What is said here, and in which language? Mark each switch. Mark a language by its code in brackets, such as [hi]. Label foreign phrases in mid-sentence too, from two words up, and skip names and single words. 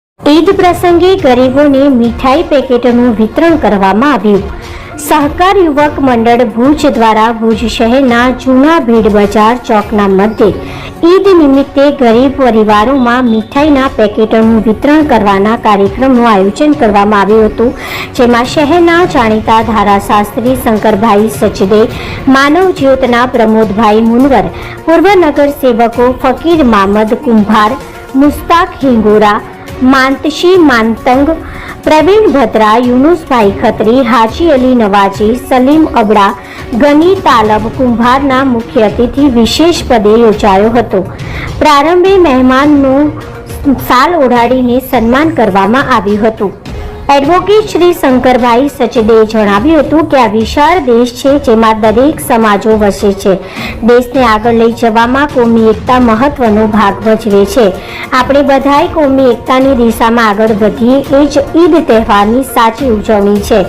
[gu] ઈદ પ્રસંગે ગરીબોને મીઠાઈ પેકેટોનું વિતરણ કરવામાં આવ્યું। સહકાર યુવક મંડળ ભુજ દ્વારા ભુજ શહેરના જૂના ભીડ બજાર ચોકના મધ્યે ઈદ નિમિત્તે ગરીબ પરિવારોમાં મીઠાઈના પેકેટોનું વિતરણ કરવાના કાર્યક્રમનું આયોજન કરવામાં આવ્યું હતું, જેમાં શહેરના જાણીતા ધારાશાસ્ત્રી શંકરભાઈ સચદે, માનવ જ્યોતના પ્રમોદભાઈ મુનવર, પૂર્વ નગર સેવકો ફકીર મામદ કુંભાર, મુસ્તાક હિંગોરા, માનતશી માનતંગ, પ્રવીણ ભદ્રા, યૂનુસભાઈ ખત્રી, હાજી અલી નવાજી, સલીમ અબડા, ગની તાલબ કુંભારના મુખ્ય અતિથિ વિશેષ પદે યોજાયો હતો। પ્રારંભે મેહમાનનું સાલ ઓઢાડીને સન્માન કરવામાં આવ્યું હતું। એડવોકેટ શ્રી શંકરભાઈ સચદેએ જણાવ્યું હતું કે આ વિશાળ દેશ છે જેમાં દરેક સમાજો વસે છે। દેશને આગળ લઈ જવામાં કોમી એકતા મહત્વનો ભાગ ભજવે છે। આપણે બધાએ કોમી એકતાની દિશામાં આગળ વધીએ એ જ ઈદ તહેવારની સાચી ઉજવણી છે।